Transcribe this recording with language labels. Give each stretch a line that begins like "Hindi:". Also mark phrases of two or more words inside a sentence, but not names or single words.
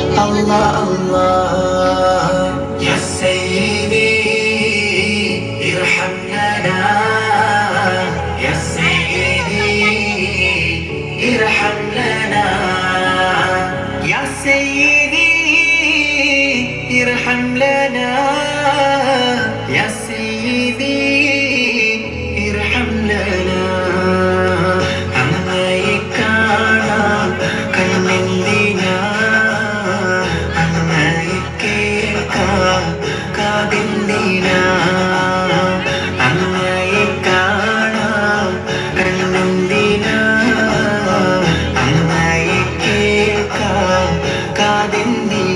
Arabic: الله الله يا سيدي ارحم لنا يا سيدي ارحم لنا يا سيدي ارحم لنا يا سيدي ارحم لنا
Malayalam: അങ്ങയെ കാണാൻ കണ്ണെന്തിനാ അങ്ങയെ കേൾക്കാൻ കാതെന്തിനാ അങ്ങയെ കാണാൻ കണ്ണെന്തിനാ അങ്ങയെ കേൾക്കാൻ കാതെന്തിനാ